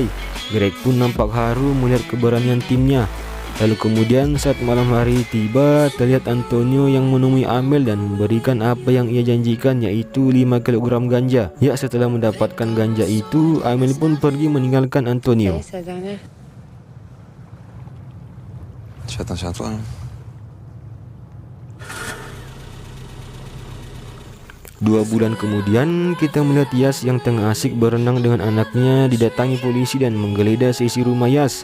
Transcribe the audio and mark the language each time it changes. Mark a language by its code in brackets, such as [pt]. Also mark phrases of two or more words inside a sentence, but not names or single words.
[id] Greg pun nampak haru melihat keberanian timnya. Lalu kemudian saat malam hari tiba, terlihat Antonio yang menemui Amel dan memberikan apa yang ia janjikan, yaitu 5 kg ganja. Ya, setelah mendapatkan ganja itu, Amel pun pergi meninggalkan Antonio. [fr] C'est la dernière. Tu fais attention à toi, hein. [id] 2 bulan kemudian, kita melihat Yas yang tengah asik berenang dengan anaknya didatangi polisi dan menggeledah sisi rumah Yas.